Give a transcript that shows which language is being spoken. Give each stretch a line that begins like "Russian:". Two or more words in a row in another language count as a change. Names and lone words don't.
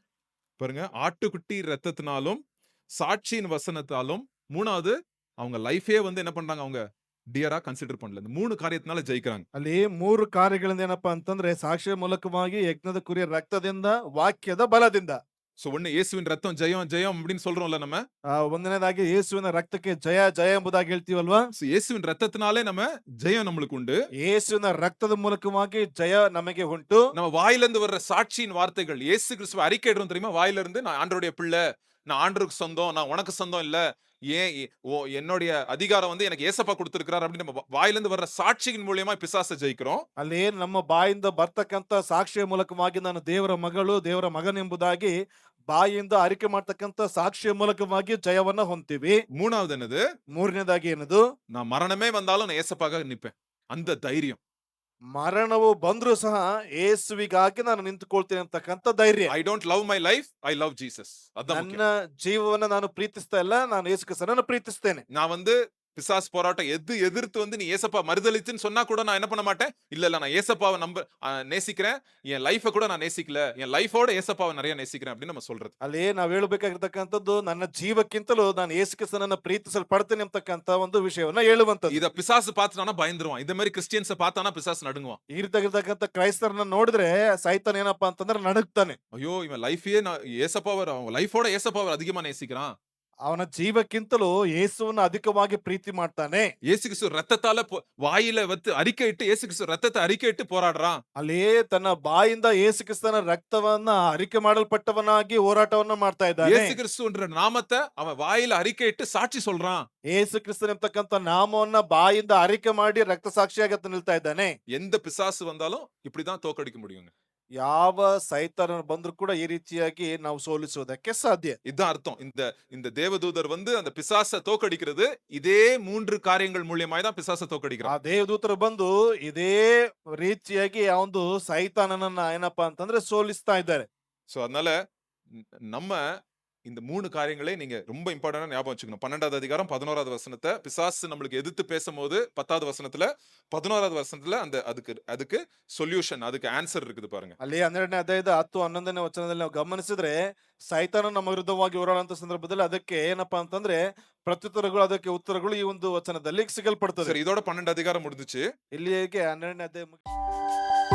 Tamil: பாருங்க, ஆட்டுக்குட்டி ரத்தத்தினாலும், சாட்சியின் வசனத்தாலும், 3வது அவங்க லைஃபே வந்து என்ன பண்றாங்க அவங்க டியரா கன்சிடர் பண்ணல. இந்த 3 காரியத்தினால ஜெயிக்கிறாங்க.
Kannada: ಅಲ್ಲಿ 3 ಕಾರ್ಯಗಳಿಂದ ಏನಪ್ಪಾ ಅಂತಂದ್ರೆ ಸಾಕ್ಷಿಯ ಮೂಲಕವಾಗಿ ಯಜ್ಞದ ಕುರಿಯ ರಕ್ತದಿಂದ ವಾಕ್ಯದ ಬಲದಿಂದ.
Tamil: ஒண்ணு இயேசுவின் ரத்தம் ஜெயம் ஜெயம் அப்படின்னு சொல்றோம்ல நம்ம.
Kannada: ಒಂದನೇದಾಗಿ ಯೇಸುವಿನ ರಕ್ತಕ್ಕೆ ಜಯ ಜಯ ಎಂಬುದಾಗಿ ಹೇಳ್ತೀವಲ್ವಾ?
Tamil: இயேசுவின் ரத்தத்தினாலே நம்ம ஜெயம் நம்மளுக்கு உண்டு.
Kannada: ಯೇಸುವಿನ ರಕ್ತದ ಮೂಲಕವಾಗಿ ಜಯ ನಮಗೆ ಉಂಟು.
Tamil: நம்ம வாயிலிருந்து வர்ற சாட்சியின் வார்த்தைகள், இயேசு கிறிஸ்துவ அறிக்கையிடுறோம் தெரியுமா? வாயிலிருந்து நான் ஆண்டவருடைய பிள்ளை, நான் ஆண்டவருக்கு சொந்தம், நான் உனக்கு சொந்தம் இல்ல. ஏன் என்னுடைய அதிகாரம் வந்து எனக்கு ஏசப்பா குடுத்திருக்கிறார் அப்படின்னு நம்ம வாயிலிருந்து வர்ற சாட்சியின் மூலியமா பிசாசை ஜெயிக்கிறோம்.
Kannada: ಅಲ್ಲಿ ನಮ್ಮ ಬಾಯಿಂದ ಬರ್ತಕ್ಕಂತ ಸಾಕ್ಷಿಯ ಮೂಲಕವಾಗಿ ನಾನು ದೇವರ ಮಗಳು ದೇವರ ಮಗನೆಂಬುದಾಗಿ ಬಾಯಿಂದ ಅರಿಕೆ ಮಾಡ್ತಕ್ಕಂತ ಸಾಕ್ಷಿಯ ಮೂಲಕವಾಗಿ ಜಯವನ್ನ ಹೊಂದ್ತೀವಿ.
Tamil: 3வது என்னது?
Kannada: ಮೂರನೇದಾಗಿ ಏನದು?
Tamil: நான் மரணமே வந்தாலும் நான் ஏசப்பாக நிப்பேன். அந்த தைரியம்.
Kannada: ಮರಣವು ಬಂದ್ರೂ ಸಹ ಯೇಸುವಿಗಾಗಿ ನಾನು ನಿಂತುಕೊಳ್ತೀನಿ ಅಂತಕ್ಕಂತ ಧೈರ್ಯ.
English: I don't love my life, I love Jesus.
Tamil: அதான்
Kannada: ನನ್ನ
Tamil: முக்கியம்.
Kannada: ಜೀವವನ್ನ ನಾನು ಪ್ರೀತಿಸ್ತಾ ಇಲ್ಲ, ನಾನು ಯೇಸು ಕ್ರಿಸ್ತನನ್ನ ಪ್ರೀತಿಸ್ತೇನೆ.
Tamil: நான் வந்து பிசாசு போராட்டம் எதிர்த்து வந்து நீ ஏசப்பா மறுதலிச்சுன்னு சொன்னா கூட நான் என்ன பண்ண மாட்டேன். இல்ல நான் ஏசப்பாவை நேசிக்கிறேன். என் லைஃப கூட நான் நேசிக்கல. என் லைஃபோட ஏசப்பாவை நிறைய நேசிக்கிறேன் அப்படின்னு நம்ம சொல்றது.
Kannada: ಅಲ್ಲಿ ನಾವ್ ಹೇಳ್ಬೇಕಾಗಿರ್ತಕ್ಕಂಥದ್ದು ನನ್ನ ಜೀವಕ್ಕಿಂತಲೂ ನಾನು ಯೇಸು ಕ್ರಿಸ್ತನನ್ನ ಪ್ರೀತಿಸಲ್ಪಡ್ತೇನೆ ಅಂತಕ್ಕಂತ ಒಂದು ವಿಷಯವನ್ನ ಹೇಳುವಂತದ್ದು.
Tamil: இத பிசாசு பார்த்துட்டானா பயந்துருவான். இந்த மாதிரி கிறிஸ்டியன்ஸ பார்த்தானா பிசாசு நடுங்குவான்.
Kannada: ಈ ರೀತಿಯಾಗಿರ್ತಕ್ಕಂಥ ಕ್ರೈಸ್ತರನ್ನ ನೋಡಿದ್ರೆ ಸೈತಾನ್ ಏನಪ್ಪಾ ಅಂತಂದ್ರೆ ನಡುಗ್ತಾನೆ.
Tamil: ஐயோ இவன் லைஃபையே நான் ஏசப்பாவை அவன் லைஃபோட ஏசப்பாவை அதிகமா நேசிக்கிறான்.
Kannada: ಅವನ ಜೀವಕ್ಕಿಂತಲೂ ಯೇಸುವನ್ನು ಅಧಿಕವಾಗಿ ಪ್ರೀತಿ ಮಾಡ್ತಾನೆ.
Tamil: இயேசு கிறிஸ்து ரத்தத்தால வாயில வந்து அறிக்கையிட்டு இயேசு கிறிஸ்து ரத்தத்தை அறிக்கையிட்டு போராடுறான்.
Kannada: ಅಲ್ಲಿ ತನ್ನ ಬಾಯಿಂದ ಯೇಸು ಕ್ರಿಸ್ತನ ರಕ್ತವನ್ನ ಅರಿಕೆ ಮಾಡಲ್ಪಟ್ಟವನಾಗಿ ಹೋರಾಟವನ್ನ ಮಾಡ್ತಾ ಇದ್ದಾನೆ.
Tamil: இயேசு கிறிஸ்துன்ற நாமத்தை அவன் வாயில அறிக்கையிட்டு சாட்சி சொல்றான்.
Kannada: ಯೇಸು ಕ್ರಿಸ್ತನ ಎಂಬತಕ್ಕಂತ ನಾಮವನ್ನ ಬಾಯಿಂದ ಅರಿಕೆ ಮಾಡಿ ರಕ್ತ ಸಾಕ್ಷಿಯಾಗಿ ಆತ ನಿಲ್ತಾ ಇದ್ದಾನೆ.
Tamil: எந்த பிசாசு வந்தாலும் இப்படிதான் தோக்கடிக்க முடியுங்க.
Kannada: ಯಾವ ಸೈತಾನ ಬಂದ್ರು ಕೂಡ ಈ ರೀತಿಯಾಗಿ ನಾವು ಸೋಲಿಸುವುದಕ್ಕೆ ಸಾಧ್ಯ.
Tamil: இதுதான் அர்த்தம். இந்த இந்த தேவதூதர் வந்து அந்த பிசாசை தோக்கடிக்கிறது இதே 3 காரியங்கள் மூலியமாய் தான் பிசாசை
Kannada: ಆ
Tamil: தோக்கடிக்கிறான்.
Kannada: ದೇವದೂತರು ಬಂದು ಇದೇ ರೀತಿಯಾಗಿ ಆ ಒಂದು ಸೈತಾನನನ್ನ ಏನಪ್ಪಾ ಅಂತಂದ್ರೆ ಸೋಲಿಸ್ತಾ ಇದ್ದಾರೆ.
Tamil: சோ அதனால நம்ம இந்த 3 காரியங்களே நீங்க ரொம்ப இம்பார்ட்டன்டா ஞாபகம் வச்சுக்கணும். 12வது அதிகாரம் 11வது வசனத்தை பிசாசு நம்மளுக்கு எதிர்த்து பேசும்போது 10வது வசனத்துல 11வது வசனத்துல அந்த அதுக்கு அதுக்கு சொல்யூஷன் அதுக்கு ஆன்சர் இருக்குது பாருங்க.
Kannada: ಅಲ್ಲಿ 12ನೇ ಅಧ್ಯಾಯದ 10, 11ನೇ ವಚನದಲ್ಲಿ ನಾವು ಗಮನಿಸಿದ್ರೆ ಸೈತಾನ ನಮ್ಮ ವಿರುದ್ಧವಾಗಿ ಹೋರಾಡುವಂತ ಸಂದರ್ಭದಲ್ಲಿ ಅದಕ್ಕೆ ಏನಪ್ಪಾ ಅಂತಂದ್ರೆ ಪ್ರತ್ಯುತ್ತರಗಳು, ಅದಕ್ಕೆ ಉತ್ತರಗಳು ಈ ಒಂದು ವಚನದಲ್ಲಿ ಸಿಗಲ್ಪಡ್ತದೆ.
Tamil: சரி இதோட 12 அதிகாரம் முடிஞ்சுச்சு.
Kannada: ಇಲ್ಲಿಗೆ 12ನೇ ಅಧ್ಯಾಯ